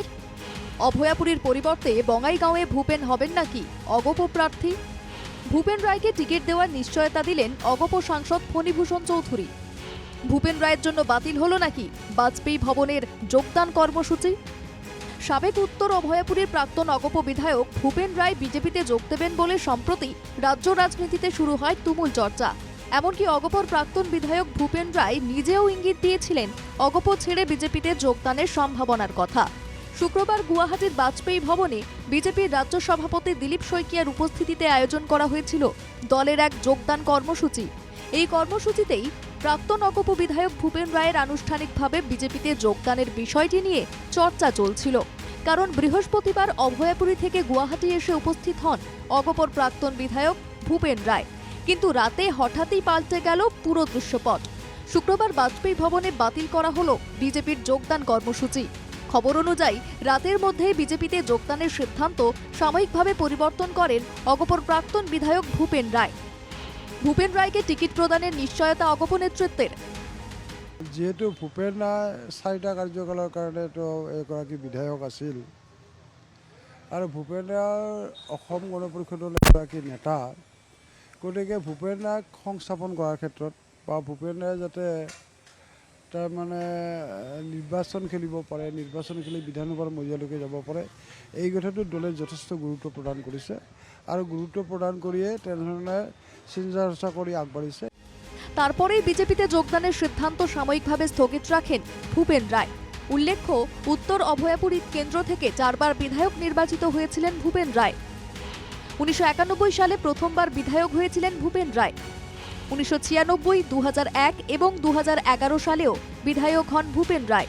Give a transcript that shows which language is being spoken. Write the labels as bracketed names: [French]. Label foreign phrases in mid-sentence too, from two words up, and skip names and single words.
[Bangla] অভয়াপুরীর পরিবর্তে বঙ্গাইগাঁওয়ে ভূপেন হবেন নাকি অগপ প্রার্থী? ভূপেন রায়কে টিকিট দেওয়ার নিশ্চয়তা দিলেন অগপ সাংসদ ফণীভূষণ চৌধুরী। ভূপেন রায়ের জন্য বাতিল হলো নাকি বাজপেয়ী ভবনের যোগদান কর্মসূচি? সাবেক উত্তর অভয়াপুরীর প্রাক্তন অগপ বিধায়ক ভূপেন রায় বিজেপিতে যোগ দেবেন বলে সম্প্রতি রাজ্য রাজনীতিতে শুরু হয় তুমুল চর্চা। এমনকি অগপর প্রাক্তন বিধায়ক ভূপেন রায় নিজেও ইঙ্গিত দিয়েছিলেন অগপ ছেড়ে বিজেপিতে যোগদানের সম্ভাবনার কথা। শুক্রবার গুয়াহাটির বাজপেয়ী ভবনে বিজেপির রাজ্য সভাপতি দিলীপ শইকিয়ার উপস্থিতিতে আয়োজন করা হয়েছিল দলের এক যোগদান কর্মসূচি। এই কর্মসূচিতেই প্রাক্তন অগপ বিধায়ক ভূপেন রায়ের আনুষ্ঠানিকভাবে বিজেপিতে যোগদানের বিষয়টি নিয়ে চর্চা চলছিল। কারণ বৃহস্পতিবার অভয়াপুরী থেকে গুয়াহাটি এসে উপস্থিত হন অগপর প্রাক্তন বিধায়ক ভূপেন রায়। কিন্তু রাতে হঠাৎই পাল্টে গেল পুরো দৃশ্যপট। শুক্রবার বাজপেয়ী ভবনে বাতিল করা হলো বিজেপির যোগদান কর্মসূচি। খবর অনুযায়ী রাতের মধ্যেই বিজেপিতে যোগদানের সিদ্ধান্ত সাময়িকভাবে পরিবর্তন করেন অগপর প্রাক্তন বিধায়ক ভূপেন রায়। ভূপেন রায়কে টিকিট প্রদানের নিশ্চয়তা অগপ নেতৃত্বের। [Assamese] যেহেতু ভূপেন ৰায় 4টা কাৰ্যকালৰ কাৰণে এগৰাকী বিধায়ক আছিল আৰু ভূপেন ৰায় অসম গণ পৰিষদৰ এগৰাকী নেতা, গতিকে ভূপেন ৰায়ক সংস্থাপন কৰাৰ ক্ষেত্ৰত বা ভূপেন ৰায় যাতে তাৰমানে নিৰ্বাচন খেলিব পাৰে, নিৰ্বাচন খেলি বিধানসভাৰ মজিয়ালৈকে যাব পাৰে, এই কথাটো দলে যথেষ্ট গুৰুত্ব প্ৰদান কৰিছে আৰু গুৰুত্ব প্ৰদান কৰিয়ে তেনেধৰণে চিন্তা চৰ্চা কৰি আগবাঢ়িছে। [Bangla] তারপরেই বিজেপিতে যোগদানের সিদ্ধান্ত সাময়িকভাবে স্থগিত রাখেন ভূপেন রায়। উল্লেখ্য, উত্তর অভয়াপুরী কেন্দ্র থেকে 4বার বিধায়ক নির্বাচিত হয়েছিলেন ভূপেন রায়। 1991 সালে প্রথমবার বিধায়ক হয়েছিলেন ভূপেন রায়। 1996, 2001 এবং 2011 সালেও বিধায়ক হন ভূপেন রায়।